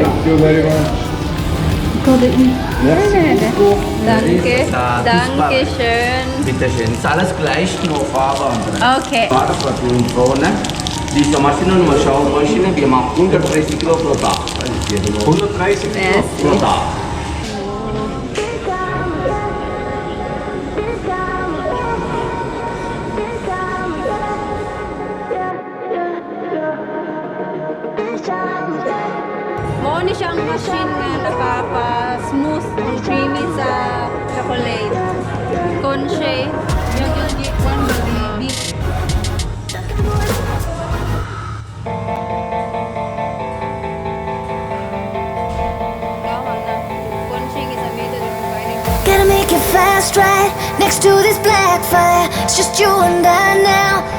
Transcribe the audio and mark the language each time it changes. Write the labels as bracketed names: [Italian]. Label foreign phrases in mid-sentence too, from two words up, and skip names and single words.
[English] you very much. [German] Danke. Danke schön. Bitte schön. Ist alles gleich, nur Farbe andere. Okay. Farbe vorne. Diese Maschine, eine Schaumaschine, wir machen 130 Kilo pro Tag. 130 [English] Yes. [German] Pro Tag. [Cebuano] Mo ni siyang machine nga nakapa- [English] smooth and creamy [Cebuano] sa chocolate. [Filipino] Conche. Yung [English] one baby. Gotta make it fast, right? Next to this black fire, it's just you and I now.